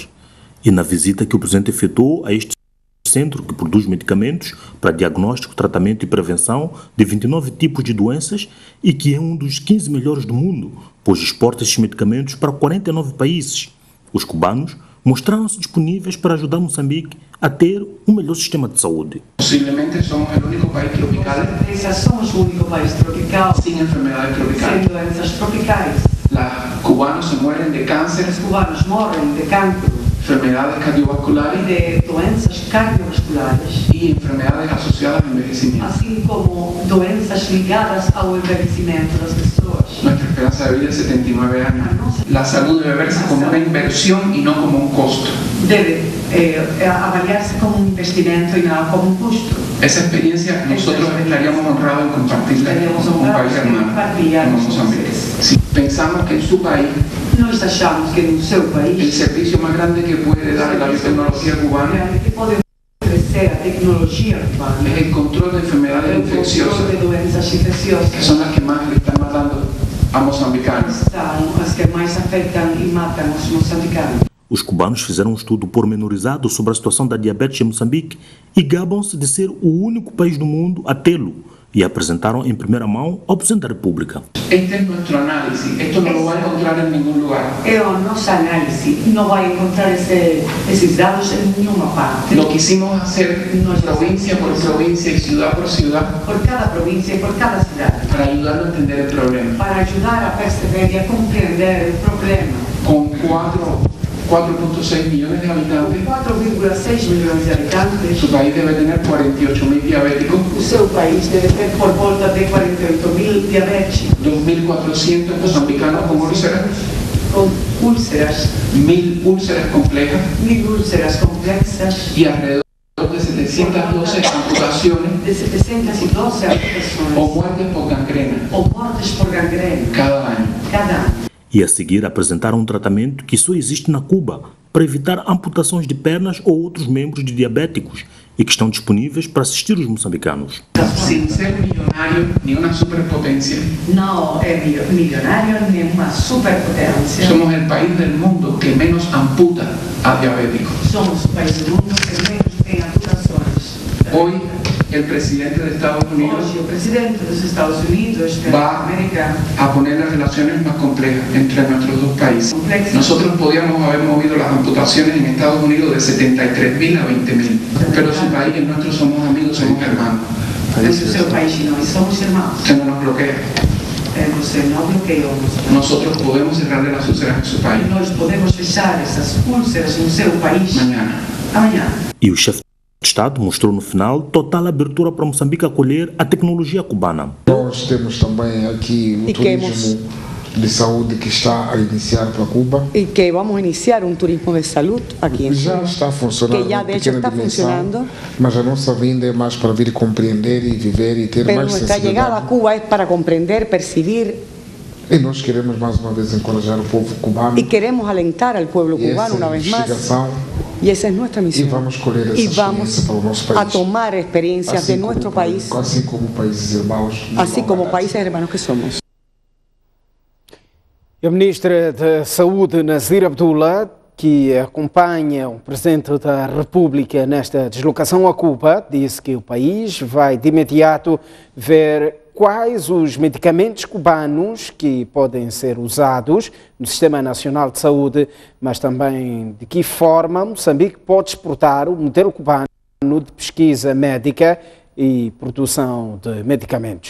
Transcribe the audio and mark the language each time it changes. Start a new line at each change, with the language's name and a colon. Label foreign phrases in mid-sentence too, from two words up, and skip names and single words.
Portuguese: E na visita que o presidente efetuou a este centro que produz medicamentos para diagnóstico, tratamento e prevenção de 29 tipos de doenças e que é um dos 15 melhores do mundo, pois exporta esses medicamentos para 49 países. Os cubanos mostraram-se disponíveis para ajudar Moçambique a ter um melhor sistema de saúde. Posiblemente somos o único país tropical. Somos o único país tropical
Spanish: sin enfermedades tropicales.
Portuguese: Sem doenças tropicais.
Spanish: Los cubanos se mueren de cáncer.
Portuguese: Os cubanos morrem de cancro.
Spanish: Enfermedades cardiovasculares.
Portuguese: E de doenças cardiovasculares.
Spanish: Y enfermedades asociadas al envejecimiento.
Portuguese: Assim como doenças ligadas ao envelhecimento das pessoas.
Spanish: Nuestra esperanza de vida es 79 años. La salud debe verse como una inversión y no como un costo. Debe avaliarse como un investimento y no como un custo. Esa experiencia nosotros estaríamos honrados en compartirla con un país hermano como Mozambique. Si pensamos que en su país,
Portuguese: nós achamos que no seu país,
Spanish: el servicio más grande que puede dar la biotecnología cubana
Portuguese: a tecnologia cubana
Spanish: es el control de enfermedades infecciosas,
Portuguese: de doenças infecciosas,
Spanish: que son las que más le están matando a moçambicanos.
Portuguese: São as que mais afetam e matam os moçambicanos. Os cubanos fizeram um estudo pormenorizado sobre a situação da diabetes em Moçambique e gabam-se de ser o único país do mundo a tê-lo e apresentaram em primeira mão ao Presidente da República.
Spanish: Este es nuestro análisis, esto no lo va a encontrar en ningún lugar.
Portuguese: É a nossa análise, não vai encontrar esses dados em nenhuma parte.
Spanish: Lo quisimos hacer provincia por provincia y ciudad por ciudad.
Portuguese: Por cada província e por cada cidade.
Spanish: Para ayudarlo a entender el problema.
Portuguese: Para ajudar a perceber e a compreender o problema.
Spanish: Con 4.6 millones de habitantes.
Portuguese: 4,6 milhões de habitantes.
Spanish: Su país debe tener 48.000 diabéticos.
Portuguese: O seu país deve ter por volta de 48.000 diabéticos.
Spanish: 2.400 moçambicanos con úlceras.
Portuguese: Com úlceras.
Spanish: 1.000 úlceras complejas.
Portuguese: 1.000 úlceras complexas.
Spanish: Y alrededor de 712 amputaciones.
Portuguese: De 712 amputações.
Spanish: O muertes por gangrena.
Portuguese: Ou mortes por gangrena.
Spanish: Cada año.
Portuguese: Cada ano. E a seguir apresentaram um tratamento que só existe na Cuba para evitar amputações de pernas ou outros membros de diabéticos e que estão disponíveis para assistir os moçambicanos.
Spanish: Sin ser millonario ni una superpotencia.
Portuguese: Não é milionário nem uma superpotência.
Spanish: Somos el país del mundo que menos amputa a diabéticos.
Portuguese: Somos o país do mundo que menos tem amputações.
Spanish: Hoy el presidente de Estados Unidos va a poner las relaciones más complejas entre nuestros dos países. Nosotros podíamos haber movido las amputaciones en Estados Unidos de 73.000 a 20.000, pero su país y el nuestro somos amigos, somos hermanos. Que no nos bloquea. Nosotros podemos cerrarle las úlceras en su país.
Portuguese: Nós podemos fechar essas úlceras no seu país amanhã. E o chefe o Estado mostrou no final total abertura para Moçambique acolher a tecnologia cubana. Nós temos também aqui o turismo de saúde que está a iniciar para Cuba. E que vamos iniciar um turismo de saúde aqui em Cuba. Já está funcionando, que já
Spanish: de hecho
Portuguese: está funcionando. Mas a nossa vinda é mais para vir compreender e viver e ter mais sensibilidade.
Spanish: Nuestra llegada a Cuba
Portuguese: é para compreender,
Spanish: percibir.
Portuguese: E nós queremos mais uma vez encorajar o povo cubano.
Spanish: E queremos alentar al pueblo cubano una vez más. Y esa es nuestra misión. Y vamos a tomar experiencias de nuestro país, así como países hermanos que somos.
Portuguese: A Ministra da Saúde, Nazir Abdullah, que acompanha o Presidente da República nesta deslocação a Cuba, disse que o país vai de imediato ver quais os medicamentos cubanos que podem ser usados no Sistema Nacional de Saúde, mas também de que forma Moçambique pode exportar o modelo cubano de pesquisa médica e produção de medicamentos.